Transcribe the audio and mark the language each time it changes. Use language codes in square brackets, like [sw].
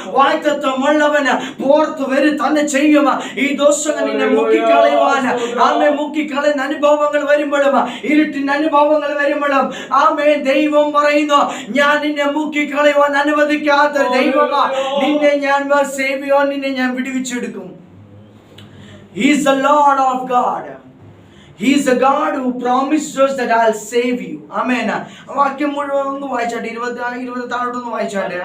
[ml] വാഗ്ദത്തമുള്ളവന് പുറത്തു വരും തന്നെ ചെയ്യുക. ഈ ദോഷങ്ങൾ നിന്നെ മുക്കിക്കളയുവാന്, മുക്കിക്കളയുന്ന അനുഭവങ്ങൾ വരുമ്പോഴും, ഇരുട്ടിന്റെ അനുഭവങ്ങൾ വരുമ്പോഴും ദൈവം പറയുന്നു, ഞാൻ നിന്നെ മുക്കിക്കളയുവാൻ അനുവദിക്കാത്ത ദൈവമാ. നിന്നെ ഞാൻ സേവ് ചെയ്യാൻ, നിന്നെ ഞാൻ വിടുവിച്ചെടുക്കും. [en] He is the Lord of God. He is a God who promised us that I'll save you. Amen. [ml] വാക്യം മുഴുവൻ ഒന്ന് വായിച്ചാട്ടെ, 20 താഴോട്ടൊന്ന് വായിച്ചാട്ടെ.